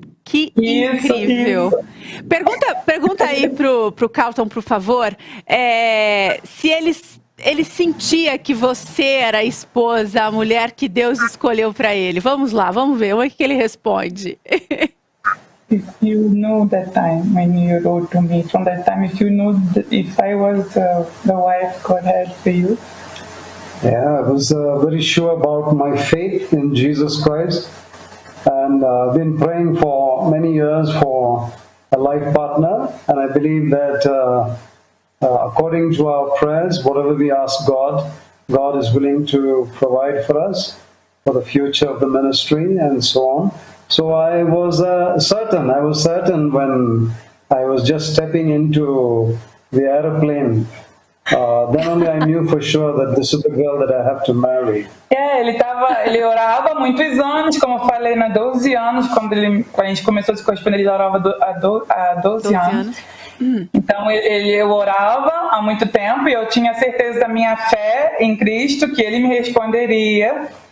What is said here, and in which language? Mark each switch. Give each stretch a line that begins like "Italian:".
Portuguese: Que incrível. Isso. Pergunta aí pro Carlton, por favor, se ele sentia que você era a esposa, a mulher que Deus escolheu para ele. Vamos lá, vamos ver. Como é que ele responde?
English: If you know that time when you wrote to me, from that time, if I was the wife God had for you. Yeah, I was very sure about my faith in Jesus Christ, and been praying for many years for a life partner, and I believe that according to our prayers, whatever we ask God, God is willing to provide for us for the future of the ministry and so on. So I was certain when I was just stepping into the aeroplane. Then only I knew for sure that this is the girl that I have to marry.
Portuguese: Ele orava há muitos anos, como eu falei, 12 anos, quando a gente começou a se corresponder, ele orava há 12 anos. Então eu orava há muito tempo e eu tinha certeza da minha fé em Cristo, que ele me responderia.